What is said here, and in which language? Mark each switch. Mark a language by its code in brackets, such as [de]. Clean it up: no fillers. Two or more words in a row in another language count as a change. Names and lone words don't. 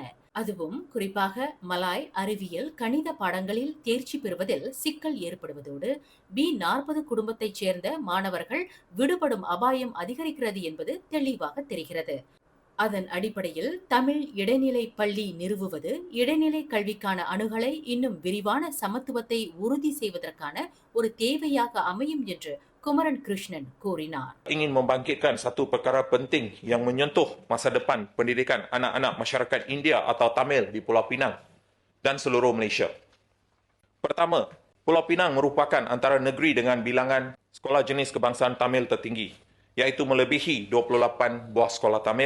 [ta] அதுவும் குறிப்பாக மலாய், அறிவியல், கணித பாடங்களில் தேர்ச்சி பெறுவதில் சிக்கல் ஏற்படுவதோடு B40 குடும்பத்தைச் சேர்ந்த மாணவர்கள் விடுபடும் அபாயம் அதிகரிக்கிறது என்பது தெளிவாக தெரிகிறது. அதன் அடிப்படையில் தமிழ் இடைநிலை பள்ளி நிறுவுவது இடைநிலை கல்விக்கான அணுகலை இன்னும் விரிவான சமத்துவத்தை உறுதி செய்வதற்கான ஒரு தேவையாக அமையும் என்று குமரன் கிருஷ்ணன் கூறினார். [ms] Ingin membangkitkan satu perkara penting yang menyentuh masa depan pendidikan anak-anak masyarakat India atau Tamil di Pulau Pinang dan seluruh Malaysia. Pertama, Pulau Pinang merupakan antara negeri dengan bilangan sekolah jenis kebangsaan Tamil tertinggi, iaitu melebihi 28 buah sekolah Tamil.